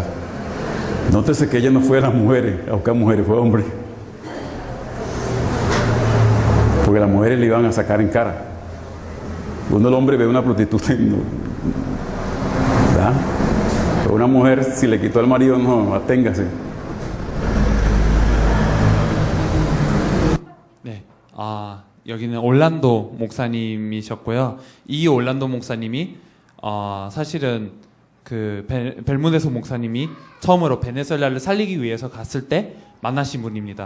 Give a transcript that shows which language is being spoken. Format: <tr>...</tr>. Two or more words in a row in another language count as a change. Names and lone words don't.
<es>Nótese que ella no fue a las mujeres, a buscar mujeres, fue hombre. Porque las mujeres le iban a sacar en cara. Cuando el hombre ve a una prostituta, ¿verdad? Pero una mujer, si le quitó al marido, no, aténgase.</es> <ko>네, 여기는 올란도 목사님이셨고요. 이 올란도 목사님이 사실은 그 벨무데소 목사님이 처음으로 베네수엘라를 살리기 위해서 갔을 때 만나신 분입니다.</ko>